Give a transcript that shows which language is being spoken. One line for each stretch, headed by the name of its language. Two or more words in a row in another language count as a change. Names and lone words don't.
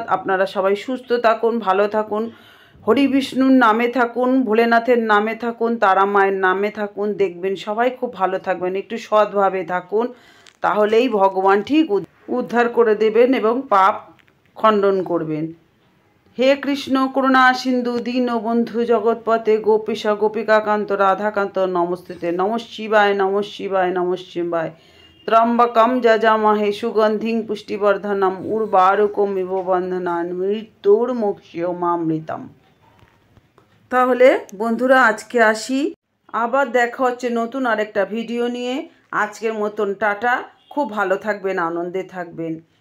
Bangla: আপনারা সবাই সুস্থ থাকুন, ভালো থাকুন, হরি বিষ্ণুর নামে থাকুন, ভোলেনাথের নামে থাকুন, তারা মায়ের নামে থাকুন, দেখবেন সবাই খুব ভালো থাকবেন। একটু সৎভাবে থাকুন, তাহলেই ভগবান ঠিক উদ্ধার করে দেবেন এবং পাপ খণ্ডন করবেন।
Sanskrit: হে কৃষ্ণ করুণা সিন্ধু দীনবন্ধু জগৎপতে গোপীশ গোপিকাকান্ত রাধাকান্ত নমস্তুতে। নমঃ শিবায় নমঃ শিবায় নমঃ শিবায়। ত্রম্বকম যজামহে সুগন্ধিং পুষ্টিবর্ধনম উর্বারুকমিব বন্ধনান মৃত্যুর্মুক্ষীয়মামৃতম।
Bangla: তাহলে বন্ধুরা আজকে আসি, আবার দেখা হচ্ছে নতুন আরেকটা ভিডিও নিয়ে। আজকের মতন টাটা, খুব ভালো থাকবেন, আনন্দে থাকবেন।